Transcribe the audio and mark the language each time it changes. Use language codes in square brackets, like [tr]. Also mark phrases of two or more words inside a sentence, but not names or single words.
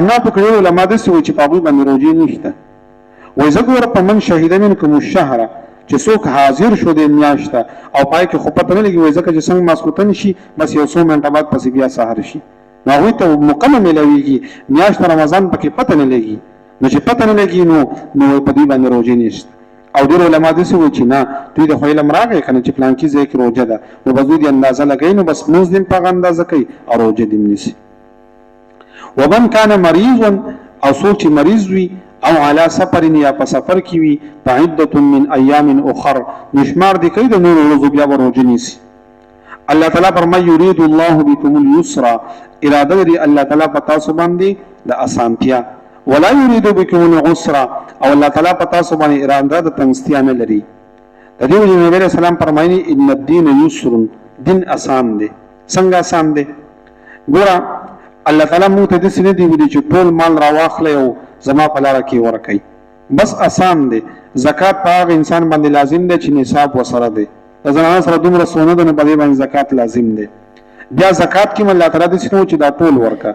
[ps] احنافو کې ډېر علما داسې وایي چې په هغوی باندې روژې نشته وایي زه ګوره په [ar] من شهد منکم الشهره [ps] چې څوک حاضر شو د میاشته او پای کې خو پته نه لګي وایي ځکه چې څنګه ماسخوتن شي بس یو څو منټه بعد پسې بیا سهار شي نو هغوی ته موقع نه میلاویږي میاشت رمضان پکې پته نه لګي نو چې پته نه لګي نو په دوی باندې روژې نشته او ډېر علما داسې وایي چې نه دوی د خو علم راغی که نه چې پلانکي ځای کې روژه ده نو بس دوی د اندازه لګوي نو بس لمونځ دې هم په هغه اندازه کوي او روژه دې هم نیسي [ar] ومن کان مریضا [ps] او څوک چې مریض وي او [ar] علی سفر [ps] یا په سفر کې وي [ar] فعدة من ایام اخر [ps] نو شمار دې کوي د نورو ورځو بیا به روژه نیسي [ar] الله تعالی [ps] فرمایي [ar] یرید الله بكم اليسر [ps] اراده لري [ar] الله تعالی [ps] په تاسو باندې د اسانتیا [ar] ولا يريد بكم العسر [ps] او [ar] الله تعالی [ps] په تاسو باندې اراده د تنګستیا نه لري د دې وجه نبی رسول الله فرمایي [ar] ان الدين يسر [ps] دین آسان دی څنګه آسان دی ګوره [ar] الله تعالی [ps] موږ ته داسې نه دی ویلي چې ټول مال راواخلئ او زما په لاره کې ورکئ بس آسان دی زکات په هغه انسان باندې لازم دی چې نصاب ورسره دی د زنانه سره دومره سونه ده نو په دې باندې زکات لازم دی بیا زکات کې [ar] الله تعالی [ps] داسې نه و چې دا ټول ورکه